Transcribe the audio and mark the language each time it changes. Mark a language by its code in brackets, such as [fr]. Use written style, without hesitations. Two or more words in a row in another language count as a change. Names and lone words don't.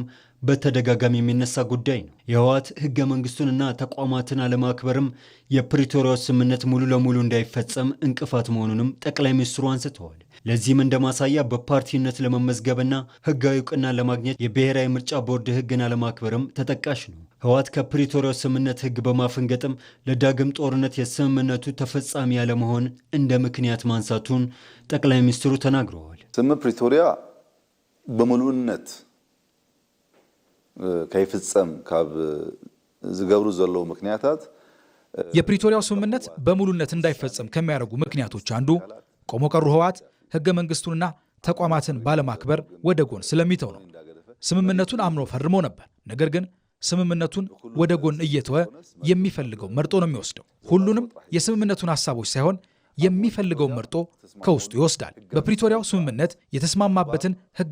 [am] በተደጋጋሚ የሚነሳ ጉዳይ ነው። የህወሓት ህገ መንግስቱንና ተቋማትን አለማክበርም የፕሪቶሪያው ስምምነት ሙሉ ለሙሉ እንዳይፈጸም እንቅፋት መሆኑንም ጠቅላይ ሚኒስትሩ አንስተዋል። ለዚህም እንደማሳያ በፓርቲነት ለመመዝገብና ህጋዊ እውቅና ለማግኘት የብሔራዊ ምርጫ ቦርድ ህግን አለማክበርም ተጠቃሽ ነው። ህወሓት ከፕሪቶሪያው ስምምነት ህግ በማፈንገጥም ለዳግም ጦርነት የስምምነቱ ተፈጻሚ ያለመሆን እንደ ምክንያት ማንሳቱን ጠቅላይ ሚኒስትሩ ተናግረዋል። [ti] ስምምነት ፕሪቶሪያ በሙሉነት ከይፍጸም ካብ ዝገብሩ ዘለው ምክንያታት [am] የፕሪቶሪያው ስምምነት በሙሉነት እንዳይፈጸም ከሚያደርጉ ምክንያቶች አንዱ ቆሞ ቀሩ ህወሓት ህገ መንግስቱንና ተቋማትን ባለማክበር ወደ ጎን ስለሚተው ነው። ስምምነቱን አምኖ ፈርሞ ነበር። ነገር ግን ስምምነቱን ወደ ጎን እየተወ የሚፈልገው መርጦ ነው የሚወስደው። ሁሉንም የስምምነቱን ሐሳቦች ሳይሆን የሚፈልገው መርጦ ከውስጡ ይወስዳል። በፕሪቶሪያው ስምምነት የተስማማበትን ህገ